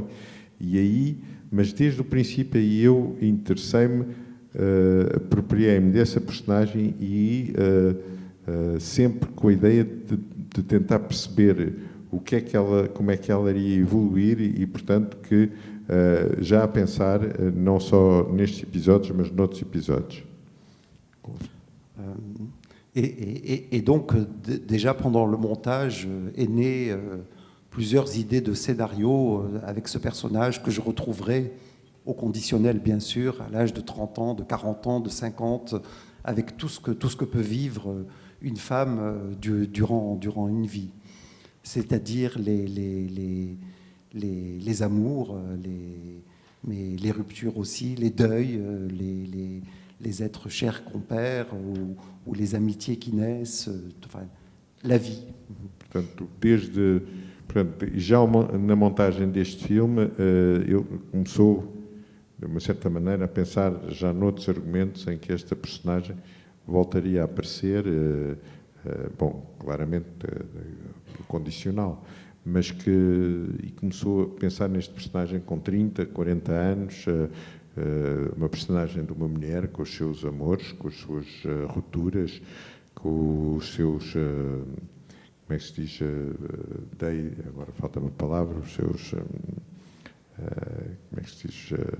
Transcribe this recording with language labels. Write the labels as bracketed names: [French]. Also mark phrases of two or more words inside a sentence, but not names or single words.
[Portuguese] Mas desde o princípio aí eu interessei-me, apropriei-me dessa personagem e sempre com a ideia de tentar perceber como é que ela iria evoluir e portanto, que já a pensar não só nestes episódios, mas noutros episódios. [French] Et donc, déjà pendant le montage, est né plusieurs idées de scénario avec ce personnage que je retrouverai au conditionnel, bien sûr, à l'âge de 30 ans, de 40 ans, de 50, avec tout ce que peut vivre une femme durant une vie. C'est-à-dire les amours, mais les ruptures aussi, les deuils, les êtres chers qu'on perd ou les amitiés qui naissent, enfin, la vie. [Portuguese] Portanto, já na montagem deste filme, ele começou, de uma certa maneira, a pensar já noutros argumentos em que esta personagem voltaria a aparecer, bom, claramente condicional, mas e começou a pensar neste personagem com 30, 40 anos, uma personagem de uma mulher com os seus amores, com as suas rupturas, com os seus, como é que se diz, agora falta uma palavra, os seus, como é que se diz,